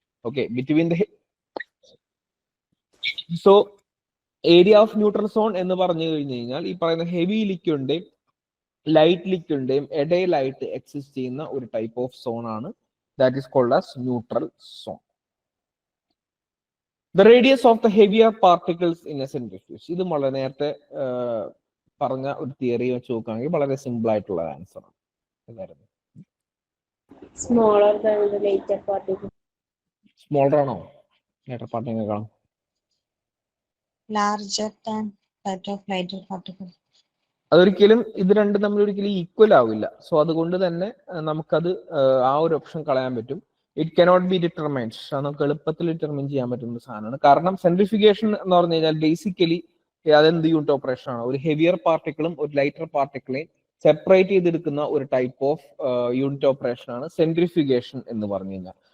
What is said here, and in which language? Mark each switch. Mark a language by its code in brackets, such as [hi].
[ml] Okay, between the so area of neutral zone എന്ന് പറഞ്ഞു കഴിഞ്ഞു കഴിഞ്ഞാൽ ഈ പറയുന്ന ഹെവി ലിക്വിഡിന്റെയും ലൈറ്റ് ലിക്വിഡിന്റെയും ഇടയിലായിട്ട് എക്സിസ്റ്റ് ചെയ്യുന്ന ഒരു ടൈപ്പ് ഓഫ് സോൺ ആണ്. [en] That is called as neutral zone. The radius of the heavier particles in a centrifuge. [ml] ഇത് വളരെ നേരത്തെ പറഞ്ഞ ഒരു തിയറി വെച്ച് നോക്കുകയാണെങ്കിൽ വളരെ സിമ്പിൾ ആയിട്ടുള്ള ആൻസർ ആണ്. എന്തായിരുന്നു? [en] smaller than the later particle. [ml] Smaller ആണോ lighter particle? [en] Larger than that of lighter particle. [ml] അതൊരിക്കലും ഇത് രണ്ടും തമ്മിൽ ഒരിക്കലും ഈക്വൽ ആവില്ല. സോ അതുകൊണ്ട് തന്നെ നമുക്കത് ആ ഒരു ഓപ്ഷൻ കളയാൻ പറ്റും. [en] It cannot be determined. [ml] നമുക്ക് എളുപ്പത്തിൽ ഡിറ്റർമൈൻ ചെയ്യാൻ പറ്റുന്ന സാധനമാണ്. കാരണം സെൻട്രിഫിക്കേഷൻ എന്ന് പറഞ്ഞു കഴിഞ്ഞാൽ ബേസിക്കലി അതെന്ത് യൂണിറ്റ് ഓപ്പറേഷൻ ആണ്? ഒരു ഹെവിയർ പാർട്ടിക്കിളും ഒരു ലൈറ്റർ പാർട്ടിക്കിളെയും സെപ്പറേറ്റ് ചെയ്തെടുക്കുന്ന ഒരു ടൈപ്പ് ഓഫ് യൂണിറ്റ് ഓപ്പറേഷൻ ആണ് സെൻട്രിഫിക്കേഷൻ എന്ന് പറഞ്ഞു കഴിഞ്ഞാൽ.